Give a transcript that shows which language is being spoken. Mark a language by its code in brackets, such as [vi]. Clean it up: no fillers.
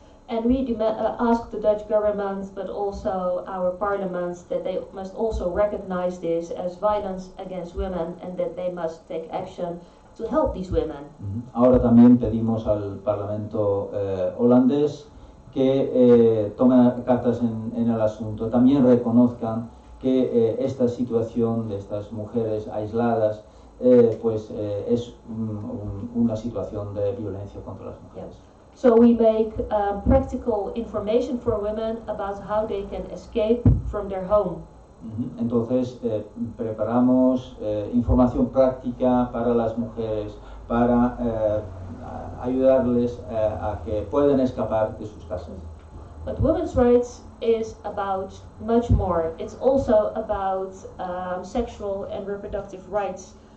[en] And we ask the Dutch government, but also our parliaments, that they must also recognize this as violence against women and that they must take action to help these women. [es] Ahora también pedimos al Parlamento holandés que tome cartas en el asunto, también reconozcan que esta situación de estas mujeres aisladas es una situación de violencia contra las mujeres. Yeah. [en] So we make practical information for women about how they can escape from their home. [es] Entonces preparamos información práctica para las mujeres para ayudarles a que puedan escapar de sus casas. [en] But women's rights is about much more. It's also about sexual and reproductive rights.